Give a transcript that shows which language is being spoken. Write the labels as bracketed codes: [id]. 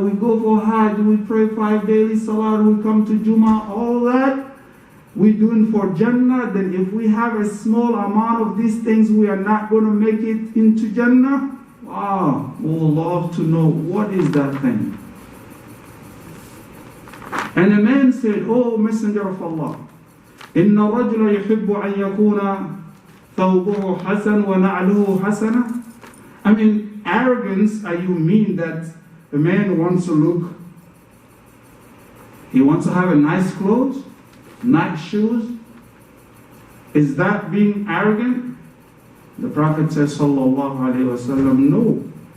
[en] We go for Hajj, we pray 5 daily Salah, we come to Jumu'ah, all that we're doing for Jannah. Then if we have a small amount of these things, we are not going to make it into Jannah. Wow, we would love to know what is that thing. And the man said, oh Messenger of Allah, [ar] إن الرجل يحب أن يكون ثوبه حسن ونعله حسنة. [en] I mean, arrogance, you mean that the man wants to look, he wants to have a nice clothes, nice shoes? Is that being arrogant? The Prophet says, sallallahu alayhi wa sallam, no.